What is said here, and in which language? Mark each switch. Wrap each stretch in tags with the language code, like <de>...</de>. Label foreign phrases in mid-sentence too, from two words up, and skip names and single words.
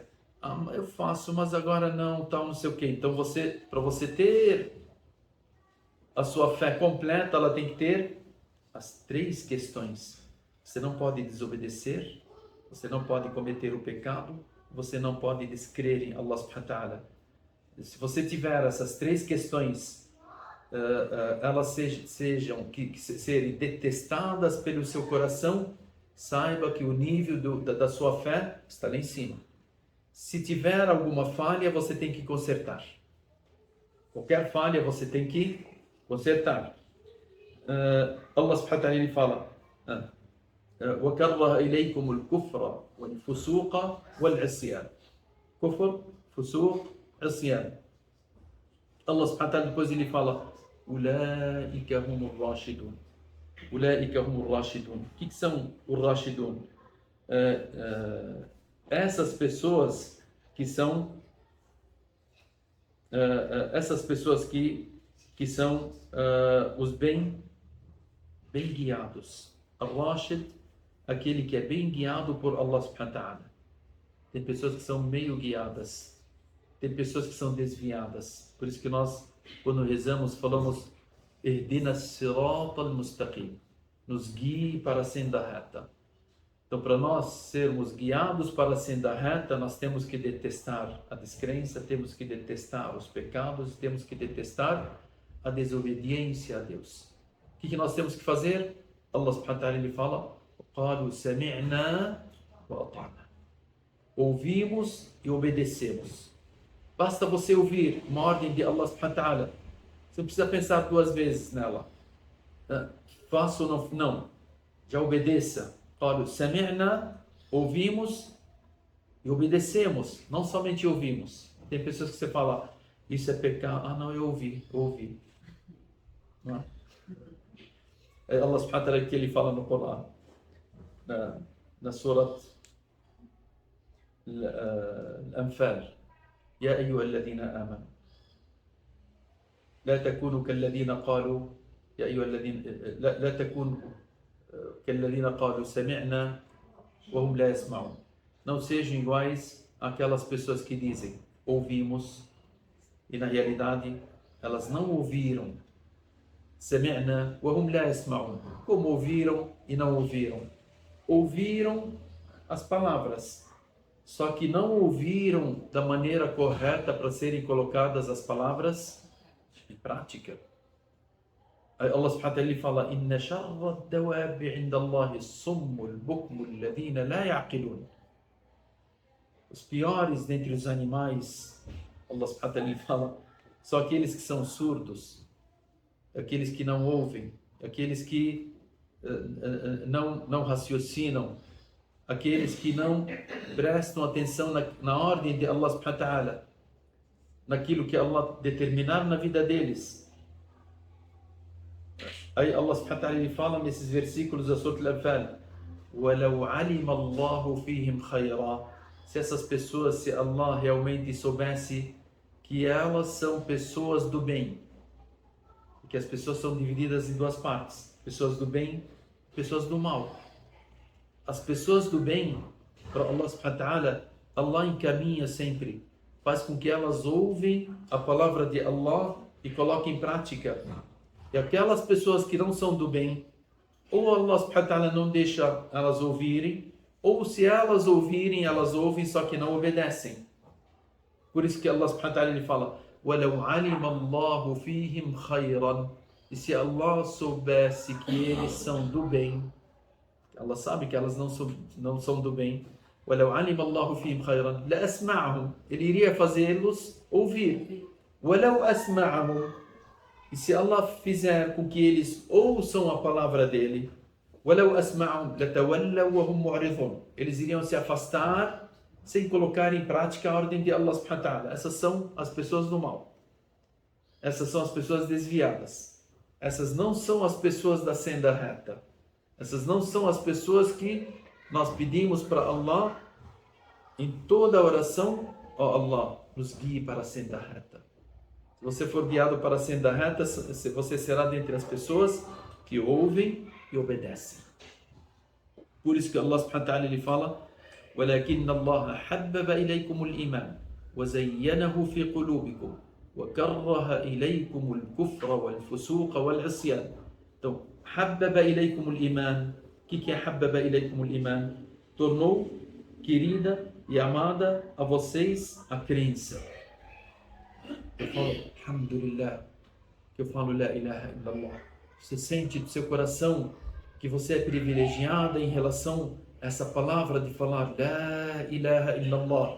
<pt>Eu faço, mas agora não, tal, não sei o quê. Então para você ter a sua fé completa, ela tem que ter as 3 questões. Você não pode desobedecer, Você não pode cometer o pecado, você não pode descrer em</pt> <ar>الله سبحانه وتعالى.</ar> <pt>Se você tiver essas três questões, elas serem detestadas pelo seu coração, saiba que o nível da sua fé está lá em cima. Se tiver alguma falha, você tem que consertar. Qualquer falha você tem que consertar.</pt> <ar>الله سبحانه وتعالى</ar> <pt>ele fala:</pt> <ar>وَكَرَّهَ إِلَيْكُمُ الْكُفْرَ وَالْفُسُوقَ وَالْعِصْيَانَ. كفر، فسوق، عصيان. الله سبحانه وتعالى</ar> <pt>depois ele fala:</pt> <ar>أُولَٰئِكَ هُمُ الرَّاشِدُونَ. أُولَٰئِكَ هُمُ الرَّاشِدُونَ.</ar> <pt>O que são os Rashidun? Essas pessoas que são os bem guiados. Ar-Rashid, aquele que é bem guiado por</pt> <ar>الله سبحانه وتعالى.</ar> <pt>Tem pessoas que são meio guiadas, tem pessoas que são desviadas. Por isso que nós, quando rezamos, falamos:</pt> <ar>اهدنا الصراط المستقيم,</ar> <pt>nos guie para a senda reta. Então, para nós sermos guiados para a senda reta, nós temos que detestar a descrença, temos que detestar os pecados, temos que detestar a desobediência a Deus. O que nós temos que fazer?</pt> <ar>الله سبحانه وتعالى</ar> <pt>ele fala:</pt> <ar>قَالُوا سَمِعْنَا وَأَطَعْنَا.</ar> <pt>Ouvimos e obedecemos. Basta você ouvir uma ordem de</pt> <ar>الله سبحانه وتعالى.</ar> <pt>Você não precisa pensar duas vezes nela. Faça ou não? Não. Já obedeça.</pt> <ar>قَالُوا سَمِعْنَا,</ar> <pt>ouvimos e obedecemos. Não somente ouvimos. Tem pessoas que você fala: isso é pecado. Ah, não, eu ouvi. Não é?</pt> <ar>الله سبحانه وتعالى</ar> <pt>que ele fala no Corão, na Surat Al-Anfal:</pt> <ar>يا أيها الذين آمنوا لا تكونوا كالذين قالوا يا أيها الذين لا تكونوا كالذين قالوا سمعنا وهم لا يسمعون.</ar> <pt>Não sejam iguais àquelas pessoas que dizem ouvimos e na realidade elas não ouviram.</pt> <ar>سمعنا وهم لا يسمعون.</ar> <pt>Como ouviram e não ouviram? Ouviram as palavras, só que não ouviram da maneira correta para serem colocadas as palavras em prática.</pt> <ar>الله سبحانه وتعالى fala: إِنَّ شَرَّ الدَّوَابِ عِنْدَ اللَّهِ الصُّمُّ الْبُكْمُ الَّذِينَ لَا يَعْقِلُونَ.</ar> <pt>Os piores dentre os animais,</pt> <ar>الله سبحانه وتعالى</ar> <pt>fala, são aqueles que são surdos, aqueles que não ouvem, aqueles que não raciocinam, aqueles que não prestam atenção na ordem de</pt> <ar>الله سبحانه وتعالى,</ar> <pt>naquilo que Allah determinar na vida deles. Aí</pt> <ar>الله سبحانه وتعالى</ar> <pt>ele fala nesses versículos da Surat Al-Anfal:</pt> <ar>وَلَوْ عَلِمَ اللَّهُ فِيهِمْ خَيْرًا.</ar> <pt>Se essas pessoas, se Allah realmente soubesse que elas são pessoas do bem, que as pessoas são divididas em duas partes: pessoas do bem, pessoas do mal. As pessoas do bem, para</pt> <ar>الله سبحانه وتعالى,</ar> <pt>Allah encaminha sempre, faz com que elas ouvem a palavra de Allah e coloquem em prática. E aquelas pessoas que não são do bem, ou</pt> <ar>الله سبحانه وتعالى</ar> <pt>não deixa elas ouvirem, ou se elas ouvirem, elas ouvem, só que não obedecem. Por isso que</pt> <ar>الله سبحانه وتعالى</ar> <pt>ele fala:</pt> <ar>وَلَوْ عَلِمَ اللَّهُ فِيهِمْ خَيْرًا.</ar> <pt>E se Allah soubesse que eles são do bem, Allah sabe que elas não são do bem,</pt> <ar>وَلَوْ عَلِمَ اللَّهُ فِيهِمْ خَيْرًا لَأَسْمَعَهُم.</ar> <pt>Ele iria fazê-los ouvir.</pt> <ar>وَلَوْ أَسْمَعَهُم.</ar> <pt>E se Allah fizer com que eles ouçam a palavra dele,</pt> <ar>وَلَوْ أَسْمَعَهُم لَتَوَلَّوْا وَهُمْ مُعْرِضُونَ.</ar> <pt>Eles iriam se afastar sem colocar em prática a ordem de</pt> <ar>الله سبحانه وتعالى.</ar> <pt>Essas são as pessoas do mal. Essas são as pessoas desviadas. Essas não são as pessoas da senda reta. Essas não são as pessoas que nós pedimos para Allah em toda a oração: ó Allah, nos guie para a senda reta. Se você for guiado para a senda reta, você será dentre as pessoas que ouvem e obedecem. Por isso que</pt> <ar>الله سبحانه وتعالى</ar> <pt>ele fala:</pt> <ar>وَلَكِنَّ اللَّهَ حَبَّبَ إِلَيْكُمُ الْإِيمَانَ وَزَيَّنَهُ فِي قُلُوبِكُمْ وَكَرَّهَ إِلَيْكُمُ الْكُفْرَ وَالْفُسُوقَ وَالْعِصْيَانَ.</ar> <pt>Então,</pt> <ar>حَبَّبَ إِلَيْكُمُ الْإِيمَانَ.</ar> <pt>O que é</pt> <ar>حَبَّبَ إِلَيْكُمُ الْإِيمَانَ?</ar> <pt>tornou querida e amada a vocês a crença. Eu falo, alhamdulillah, que eu falo,</pt> <ar>لا إله إلا الله.</ar> <pt>Você sente do seu coração que você é privilegiada em relação a essa palavra de falar,</pt> <ar>لا إله إلا الله.</ar>